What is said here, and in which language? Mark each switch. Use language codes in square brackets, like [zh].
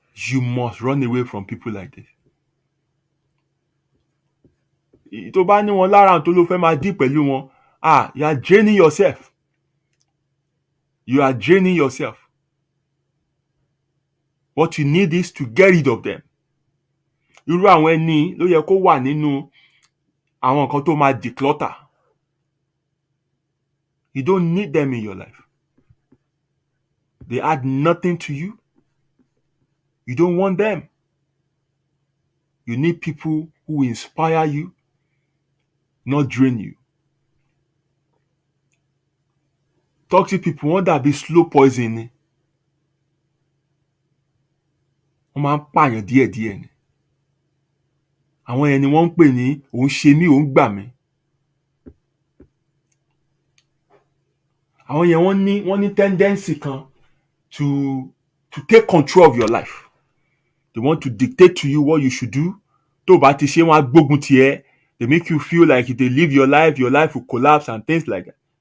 [en] You must run away from people like this. [yo] Tó bá ní wọn lára tó ló fẹ́ máa dí pẹ̀lú wọn, [en] you are draining yourself. You are draining yourself. What you need is to get rid of them. [yo] Irú àwọn ẹni ló yẹ kó wà nínú àwọn nǹkan tó máa declutter. [en] You don't need them in your life. They add nothing to you. You don't want them. You need people who inspire you, not drain you. Toxic people [yo] wọ́n dàbí [en] slow poison ni. [yo] Wọ́n máa ń pààyàn díẹ̀díẹ̀ ni. Àwọn yẹn ni wọ́n ń pè ní òun ṣe mí, òun gbà mí. Àwọn yẹn wọ́n ní [en] tendency kan to take control of your life. They want to dictate to you what you should do. [yo] Tó bá ti ṣe wọ́n á gbógun ti ẹ́. [en] They make you feel like if they live your life will collapse and things like that.